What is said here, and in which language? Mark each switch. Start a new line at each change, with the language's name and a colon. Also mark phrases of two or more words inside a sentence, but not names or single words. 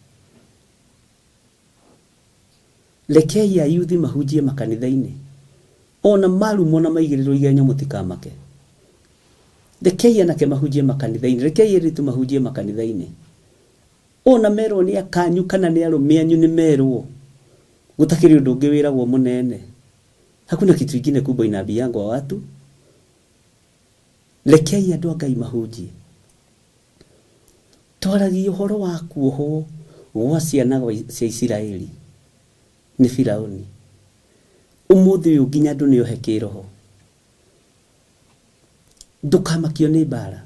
Kikuyu: Rekei ayuthi mahunjie makanitha-inĩ. Ona marumo na maigĩrĩrwo igenya mũtikamake. Rekei anake mahunjie makanitha-inĩ. Rekei airĩtu mahunjie makanitha-inĩ. Ona merwo nĩ akanyu kana nĩ arũme anyu nĩ merwo. Gũtakĩrĩ ũndũ ũngĩ wĩragwo mũnene.
Swahili: Hakuna kitu kingine kubwa inaambiangwa watu.
Kikuyu: Rekei andũ a Ngai mahunjie. Twaragia ũhoro wa kuohwo gwa ciana cia Isiraeli nĩ Firaũni. Ũmũthĩ ũyũ nginya andũ nĩohe kĩroho. Ndũkamakio nĩ mbara.